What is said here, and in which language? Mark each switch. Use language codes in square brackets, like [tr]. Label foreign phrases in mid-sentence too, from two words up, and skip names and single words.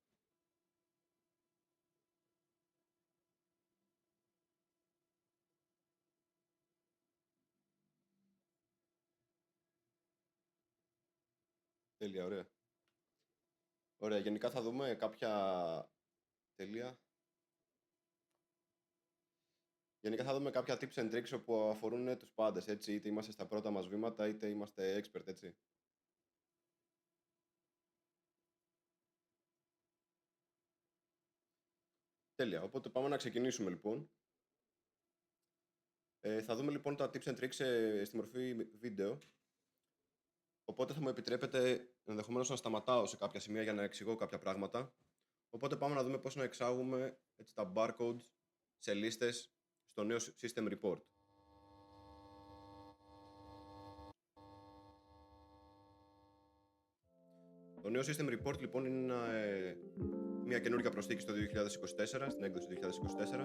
[el] Τέλεια, ωραία. Ωραία, γενικά θα δούμε κάποια... Τέλεια. Γενικά θα δούμε κάποια [en] tips and tricks [el] που αφορούν τους πάντες, έτσι. Είτε είμαστε στα πρώτα μας βήματα, είτε είμαστε expert, έτσι. Τέλεια, οπότε πάμε να ξεκινήσουμε λοιπόν. Θα δούμε λοιπόν τα [en] tips and tricks [el] στη μορφή βίντεο. Οπότε θα μου επιτρέπετε ενδεχομένως να σταματάω σε κάποια σημεία για να εξηγώ κάποια πράγματα. Οπότε πάμε να δούμε πώς να εξάγουμε έτσι, τα barcodes σε λίστες στο νέο System Report. Το νέο System Report λοιπόν είναι μια καινούργια προσθήκη στο 2024, στην έκδοση του 2024.